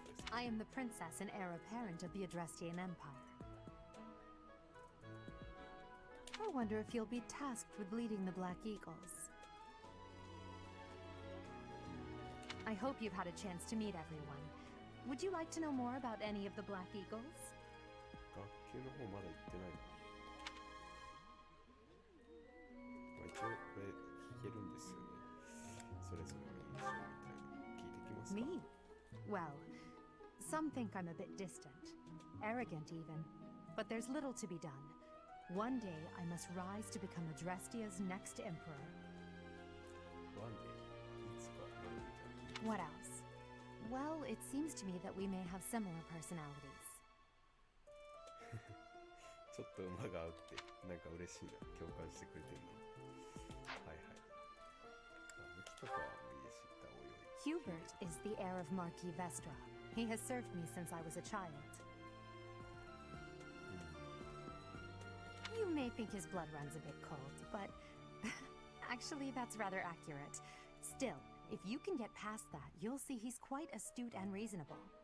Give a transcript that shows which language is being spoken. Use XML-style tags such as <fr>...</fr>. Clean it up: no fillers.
<en>I am the princess and heir apparent of the Adrestian Empire. I wonder if you'll be tasked with leading the Black Eagles. I hope you've had a chance to meet everyone. Would you like to know more about any of the Black Eagles?</en> <ja>学級の方まだ行ってないな。まあ、一応これ聞けるんですよね。それぞれの印象みたいな。聞いてきますか?</ja> <en>Me? Well, some think I'm a bit distant, arrogant even, but there's little to be done. One day I must rise to become Adrestia's next emperor. One day?</en> <ja>いつかなるみたいな。</ja> <en>What else? Well, it seems to me that we may have similar personalities.</en> <ja>ちょっと馬が合うってなんか嬉しいな。共感してくれてるな。はいはい。武器とかは無理で知ったおいおい。</ja> <en>Hubert is the heir of Marquis Vestra. He has served me since I was a child. You may think his blood runs a bit cold, but actually that's rather accurate. Still, if you can get past that, you'll see he's quite astute and reasonable.</en>